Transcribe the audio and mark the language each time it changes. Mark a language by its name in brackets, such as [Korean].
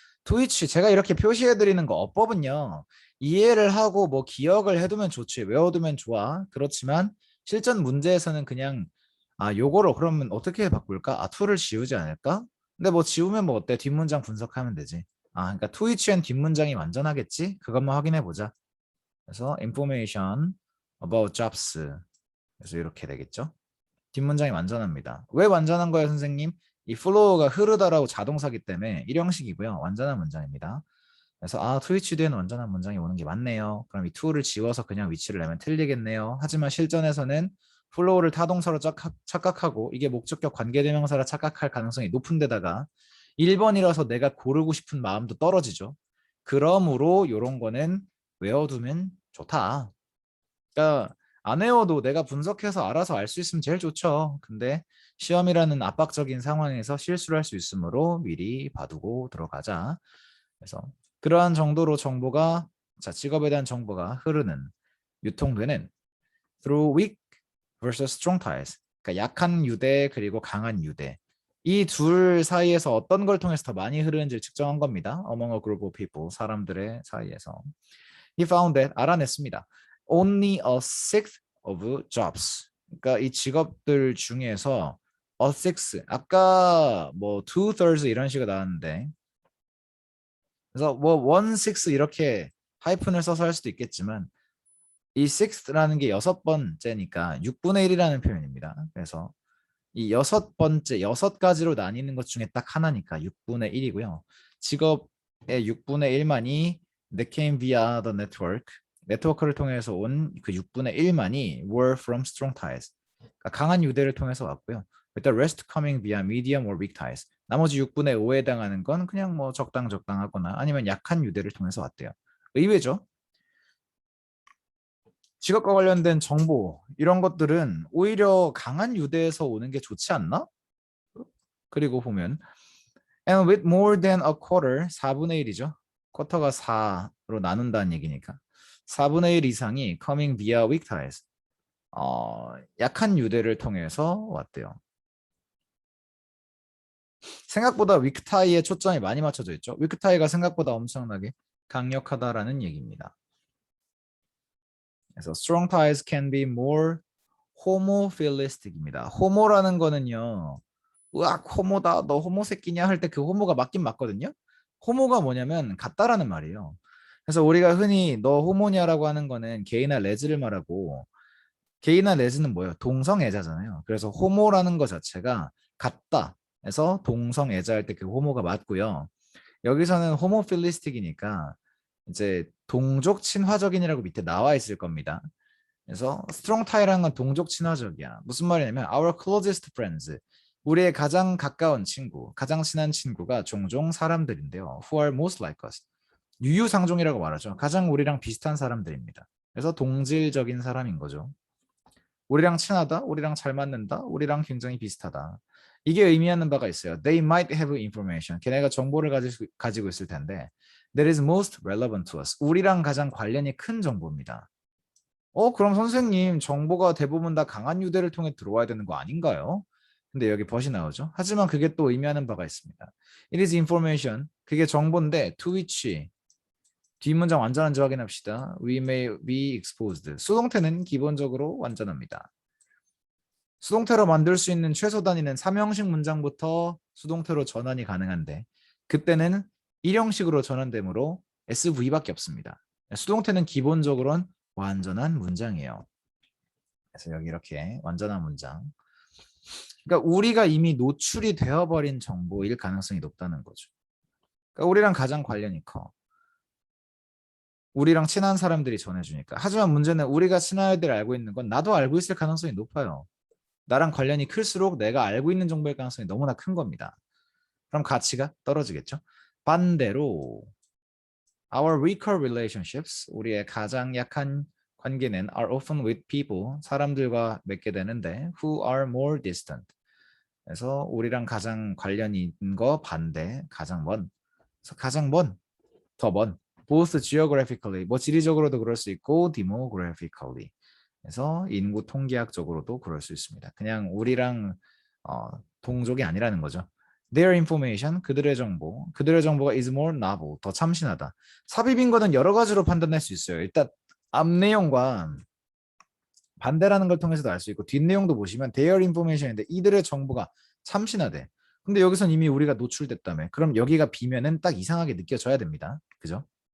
[English] to which [Korean] 제가 이렇게 표시해드리는 거 어법은요. 이해를 하고 뭐 기억을 해두면 좋지. 외워두면 좋아. 그렇지만 실전 문제에서는 그냥 요거를 그러면 어떻게 바꿀까? to를 지우지 않을까? 근데 뭐 지우면 뭐 어때? 뒷문장 분석하면 되지. 그러니까 [English] to which [Korean] 엔 뒷문장이 완전하겠지? 그것만 확인해 보자. [English] 그래서 information about jobs. [Korean] 그래서 이렇게 되겠죠. 뒷문장이 완전합니다. 왜 완전한 거예요, 선생님? 이 flow가 흐르다라고 자동사기 때문에 일형식이고요. 완전한 문장입니다. 그래서 트위치 뒤에는 완전한 문장이 오는 게 맞네요. 그럼 이 to를 지워서 그냥 위치를 내면 틀리겠네요. 하지만 실전에서는 flow를 타동사로 착각하고 이게 목적격 관계대명사라 착각할 가능성이 높은 데다가 1번이라서 내가 고르고 싶은 마음도 떨어지죠. 그러므로 이런 거는 외워두면 좋다. 그러니까 안 외워도 내가 분석해서 알아서 알 수 있으면 제일 좋죠. 근데 시험이라는 압박적인 상황에서 실수를 할 수 있으므로 미리 봐두고 들어가자. 그래서 그러한 정도로 정보가 직업에 대한 정보가 흐르는 유통되는 [English] through weak versus strong ties. [Korean] 그러니까 약한 유대 그리고 강한 유대. 이 둘 사이에서 어떤 걸 통해서 더 많이 흐르는지를 측정한 겁니다. [English] Among a group of people, [Korean] 사람들의 사이에서. [English] He found that [Korean] 알아냈습니다. [English] Only a sixth of jobs. [Korean] 그러니까 이 직업들 중에서 [English] a six. [Korean] 아까 뭐 [English] two thirds [Korean] 이런 식으로 나왔는데 그래서 뭐 [English] one six [Korean] 이렇게 하이픈을 써서 할 수도 있겠지만 이 sixth라는 게 여섯 번째니까 6분의 1이라는 표현입니다. 그래서 이 여섯 번째, 여섯 가지로 나뉘는 것 중에 딱 하나니까 6분의 1이고요. 직업의 6분의 1만이 [English] that came via the network. [Korean] 네트워크를 통해서 온 그 6분의 1만이 [English] were from strong ties. [Korean] 그러니까 강한 유대를 통해서 왔고요. [English] With the rest coming via medium or weak ties. [Korean] 나머지 6분의 5에 해당하는 건 그냥 뭐 적당하거나 아니면 약한 유대를 통해서 왔대요. 의외죠? 직업과 관련된 정보 이런 것들은 오히려 강한 유대에서 오는 게 좋지 않나? 그리고 보면 [English] and with more than a quarter [Korean] 4분의 1이죠. 쿼터가 4로 나눈다는 얘기니까 4분의 1 이상이 [English] coming via weak ties [Korean] 약한 유대를 통해서 왔대요. 생각보다 weak tie에 초점이 많이 맞춰져 있죠. weak tie가 생각보다 엄청나게 강력하다라는 얘기입니다. [English] 그래서 strong ties can be more homophilistic입니다. [Korean] 호모라는 거는요. 으악 호모다 너 호모 새끼냐 할 때 그 호모가 맞긴 맞거든요. 호모가 뭐냐면 같다라는 말이에요. 그래서 우리가 흔히 너 호모냐라고 하는 거는 게이나 레즈를 말하고 게이나 레즈는 뭐예요? 동성애자잖아요. 그래서 호모라는 거 자체가 같다. 해서 동성애자 할 때 그 호모가 맞고요. 여기서는 호모필리스틱이니까 이제 동족 친화적인이라고 밑에 나와 있을 겁니다. 그래서 strong tie라는 건 동족 친화적이야. [English] 무슨 말이냐면 our closest friends. [Korean] 우리의 가장 가까운 친구, 가장 친한 친구가 종종 사람들인데요. [English] who are most like us. [Korean] 유유상종이라고 말하죠. 가장 우리랑 비슷한 사람들입니다. 그래서 동질적인 사람인 거죠. 우리랑 친하다, 우리랑 잘 맞는다, 우리랑 굉장히 비슷하다. 이게 의미하는 바가 있어요. [English] They might have information. [Korean] 걔네가 정보를 가지고 있을 텐데 [English] that is most relevant to us. [Korean] 우리랑 가장 관련이 큰 정보입니다. 그럼 선생님, 정보가 대부분 다 강한 유대를 통해 들어와야 되는 거 아닌가요? 근데 여기 벗이 나오죠. 하지만 그게 또 의미하는 바가 있습니다. [English] It is information. [Korean] 그게 정보인데 [English] to which [Korean] 뒷문장 완전한지 확인합시다. [English] We may be exposed. [Korean] 수동태는 기본적으로 완전합니다. 수동태로 만들 수 있는 최소 단위는 3형식 문장부터 수동태로 전환이 가능한데 그때는 1형식으로 전환되므로 SV밖에 없습니다. 수동태는 기본적으로는 완전한 문장이에요. 그래서 여기 이렇게 완전한 문장. 그러니까 우리가 이미 노출이 되어버린 정보일 가능성이 높다는 거죠. 그러니까 우리랑 가장 관련이 커. 우리랑 친한 사람들이 전해주니까. 하지만 문제는 우리가 친한 애들 알고 있는 건 나도 알고 있을 가능성이 높아요. 나랑 관련이 클수록 내가 알고 있는 정보일 가능성이 너무나 큰 겁니다. 그럼 가치가 떨어지겠죠. [English] 반대로 our weaker relationships, [Korean] 우리의 가장 약한 관계는 [English] are often with people, [Korean] 사람들과 맺게 되는데 [English] who are more distant. [Korean] 그래서 우리랑 가장 관련이 있는 거 반대, 가장 먼. 그래서 가장 먼, 더 먼. [English] both geographically, [Korean] 뭐 지리적으로도 그럴 수 있고 demographically. 그래서 인구 통계학적으로도 그럴 수 있습니다. 그냥 우리랑 동족이 아니라는 거죠. [English] Their information, [Korean] 그들의 정보가 [English] is more novel, [Korean] 더 참신하다. 삽입인 거는 여러 가지로 판단할 수 있어요. 일단 앞 내용과 반대라는 걸 통해서도 알 수 있고 뒷내용도 보시면 [English] their information [Korean] 인데 이들의 정보가 참신하대. 근데 여기선 이미 우리가 노출됐다며. 그럼 여기가 비면은 딱 이상하게 느껴져야 됩니다. 그죠?